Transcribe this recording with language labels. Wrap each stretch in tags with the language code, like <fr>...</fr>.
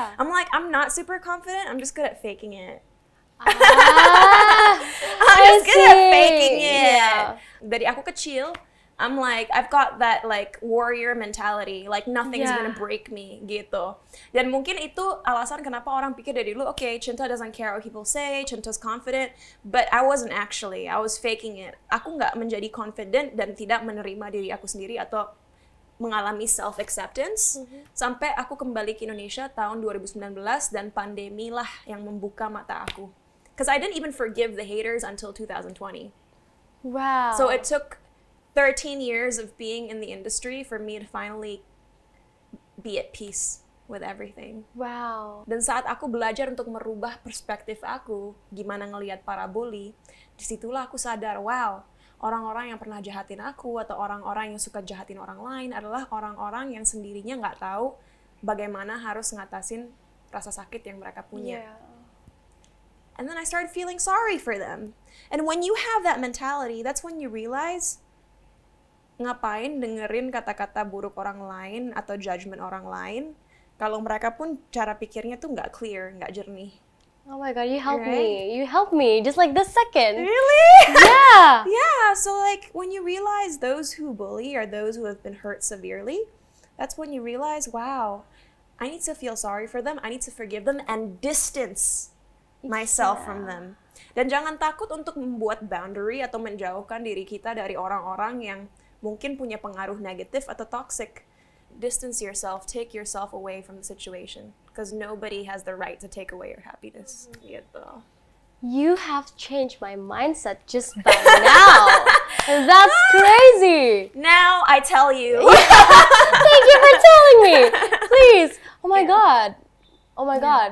<en>I'm like, I'm not super confident, I'm just good at faking it. I'm just good at faking it.</en> <id>Dari aku kecil,</id> <en>I'm like, I've got that like warrior mentality, like nothing's gonna break me gitu.</en> <id>Dan mungkin itu alasan kenapa orang pikir dari dulu,</id> <en>okay, Cinta doesn't care what people say, Cinta's confident, but I wasn't actually, I was faking it.</en> <id>Aku nggak menjadi confident dan tidak menerima diri aku sendiri atau mengalami self-acceptance sampai aku kembali ke Indonesia tahun 2019 dan pandemi lah yang membuka mata aku.</id> <en>Because I didn't even forgive the haters until 2020. Wow. So it took 13 years of being in the industry for me to finally be at peace with everything. Wow.</en> <id>Dan saat aku belajar untuk merubah perspektif aku, gimana ngelihat para bully, disitulah aku sadar, wow, orang-orang yang pernah jahatin aku atau orang-orang yang suka jahatin orang lain adalah orang-orang yang sendirinya nggak tahu bagaimana harus ngatasin rasa sakit yang mereka punya.</id> <en>Yeah. And then I started feeling sorry for them. And when you have that mentality, that's when you realize,</en> <id>ngapain dengerin kata-kata buruk orang lain atau judgement orang lain kalau mereka pun cara pikirnya tuh nggak clear, nggak jernih.</id> <en>Oh my God, you helped me. You helped me just like this second. Really? Yeah. Yeah, so like when you realize those who bully are those who have been hurt severely, that's when you realize, wow, I need to feel sorry for them, I need to forgive them and distance myself from them.</en> <id>Dan jangan takut untuk membuat boundary atau menjauhkan diri kita dari orang-orang yang mungkin punya pengaruh negatif atau toxic.</id> <en>Distance yourself, take yourself away from the situation, because nobody has the right to take away your happiness.</en> <id>Gitu.</id> <en>You have changed my mindset just by now. That's crazy. Now I tell you. Thank you for telling me. Please. Oh my God. Oh my God.</en>